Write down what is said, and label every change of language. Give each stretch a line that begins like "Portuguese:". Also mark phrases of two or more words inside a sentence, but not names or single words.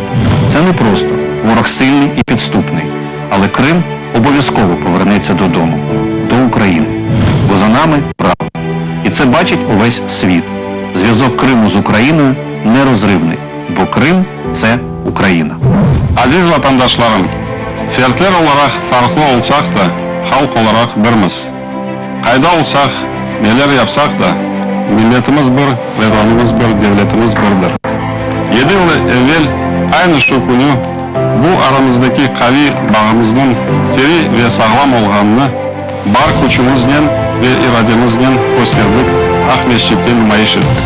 Ukrainian: Це не просто, ворог сильний і підступний, але Крим обов'язково повернеться додому, до України, бо за нами правда. І це бачить увесь світ. Зв'язок Криму з Україною нерозривний, бо Крим – це Україна.
Crimean Tatar: Aziz vatandaşlarım, fertler olarak farklı olsak da halk olarak birmiz. Kayda olsak, neler yapsak da milletimiz bir, vatanımız bir, devletimiz birdir. 7 yıl evvel aynı şu günü bu aramızdaki kavi bağımızın teri ve sağlam olganını bar gücümüzle ve irademizle gösterdik, Ak Mescid'de nümayiş ettik.